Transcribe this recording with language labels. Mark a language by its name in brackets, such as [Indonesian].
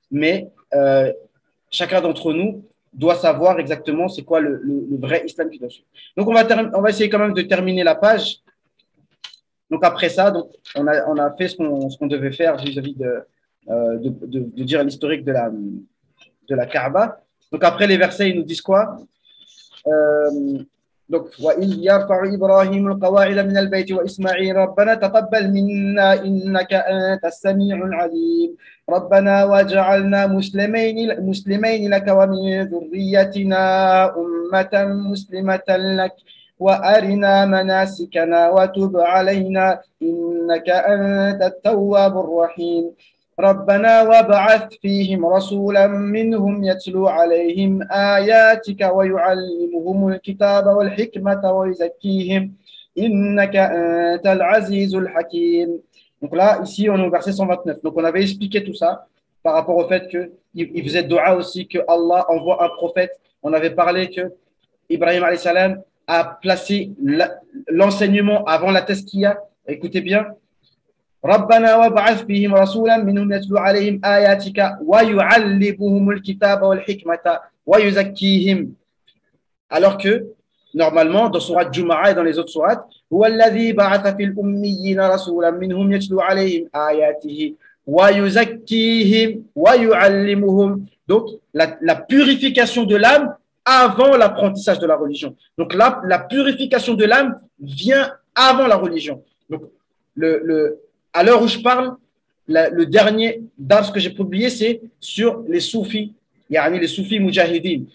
[French] Mais chacun d'entre nous doit savoir exactement c'est quoi le vrai islam qu'il doit suivre. Donc, on va essayer quand même de terminer la page. Donc, après ça, donc, on a fait ce qu'on devait faire vis-à-vis de dire l'historique de la Kaaba. Donc après les versets, ils nous disent quoi? [Arabic] Donc, وَإِذْ يَرْفَعُ إِبْرَاهِيمُ الْقَوَاعِدَ مِنَ الْبَيْتِ وَإِسْمَاعِيلُ رَبَّنَا تَقَبَّلْ مِنَّا إِنَّكَ أَنْتَ السَّمِيعُ الْعَلِيمُ رَبَّنَا وَاجْعَلْنَا مسلمين لك ومن ذريتنا أمة مسلمة لك وأرنا مناسكنا وتب علينا إنك أنت التواب الرحيم ربنا وابعث فيهم رسولا منهم يتلو عليهم آياتك ويعلمهم الكتاب والحكمة ويزكيهم إنك أنت العزيز الحكيم. [French] Donc là, ici, on est au verset 129. Donc on avait expliqué tout ça par rapport au fait qu'il faisait dua aussi que Allah envoie un prophète. On avait parlé que Ibrahim alayhi salam a placé l'enseignement avant la tazkiya. Écoutez bien. [Arabic] ربنا وابعث فيهم رسولا منهم يتلو عليهم آياتك ويعلمهم الكتاب والحكمة ويزكيهم. [French] Alors que normalement dans surat Juma'a et dans les autres sourates [Arabic] هو الذي بعث في الأميين رسولا منهم يتلو عليهم آياته ويزكيهم ويعلمهم. [French] Donc la purification de l'âme avant l'apprentissage de la religion. Donc là, la purification de l'âme vient avant la religion. Donc à l'heure où je parle, le dernier dars que j'ai publié, c'est sur les soufis, les soufis mujahideen.